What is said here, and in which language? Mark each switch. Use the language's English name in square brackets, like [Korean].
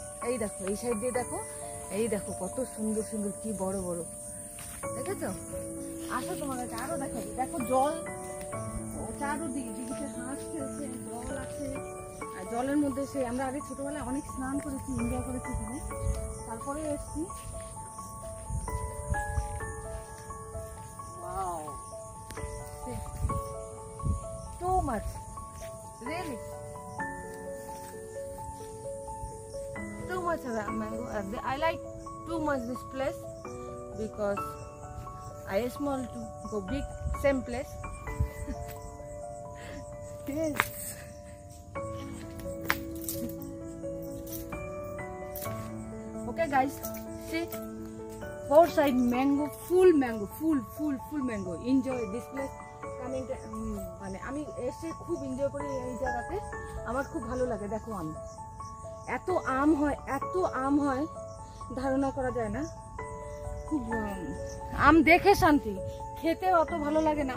[Bangla] এই দেখো এই সাইড দিয়ে দেখো, এই দেখো কত সুন্দর সুন্দর, কি বড় বড়, দেখেছো? আসো তোমার কাছে আরো দেখাই। দেখো জল চারোদিকে, দিদিতে হাঁস খেলছে, জল আছে। আর জলের মধ্যে আমরা আগে ছোটবেলায় অনেক স্নান করেছি, এনজয় করেছি এখানে। তারপরে এসছি। [English] Wow, too much, really too much mango. I like too much this place because I small to go big, same place. Yes. Okay guys, see, four side mango, full mango. Enjoy this place. Coming [Bangla] আমি এসে খুব enjoy করি এই জায়গাতে, আমার খুব ভালো লাগে। দেখো আম, এত আম হয় ধারণা করা যায় না। খুব আম দেখে শান্তি, খেতে অত ভালো লাগে না।